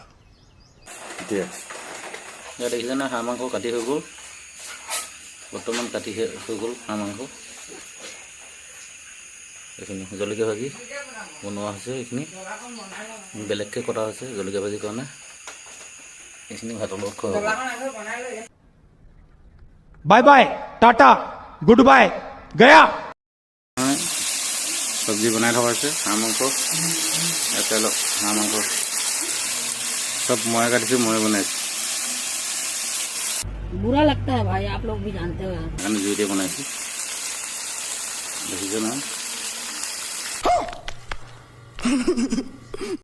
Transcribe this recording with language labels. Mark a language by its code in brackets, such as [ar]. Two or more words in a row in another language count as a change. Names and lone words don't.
[as] এতিয়া দেখিছে নহয় হাঁহ মাংস কাটি হৈ গ'ল। বৰ্তমান কাটি হৈ গ'ল হাঁহ মাংস। এইখিনি জলকীয়া ভাজি বনোৱা হৈছে। এইখিনি বেলেগকৈ কটা হৈছে জলকীয়া ভাজিৰ কাৰণে। এইখিনি ভাতৰ লগত খোৱা হ'ব। [en] bye bye tata good bye गया। [as] চব্জি বনাই থকা হৈছে হাঁহ মাংস। হাঁহ মাংস চব মই কাটিছোঁ, মই বনাইছোঁ। [hi] बुरा लगता है भाई, आप लोग भी जानते हो। [as] সেইকাৰণে জুইতে বনাইছোঁ। দেখিছে নহয়।